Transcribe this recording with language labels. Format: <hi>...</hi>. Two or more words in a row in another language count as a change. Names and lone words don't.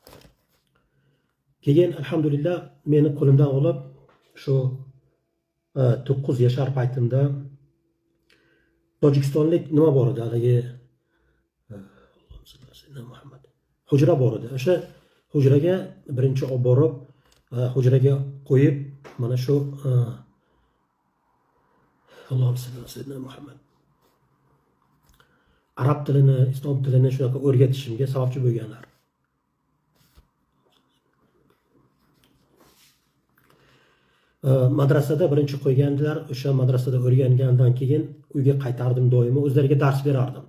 <uz>Keyin alhamdulillah meni qo'limdan olib shu 9 yashar paytimda Tojikistonlik nima bor edi, haligi Muhammad hujra bor edi. O'sha hujraga birinchi olib borib, hujraga qo'yib, mana shu</uz> <ar>اللهم صل على سيدنا محمد</ar> <uz>arab tilini, islom tilini shunaqa o'rgatishimga sababchi bo'lganlar. Madrasada birinchi qo'ygandilar. O'sha madrasada o'rgangandan keyin uyga qaytardim, doimo o'zlariga dars berardim.</uz>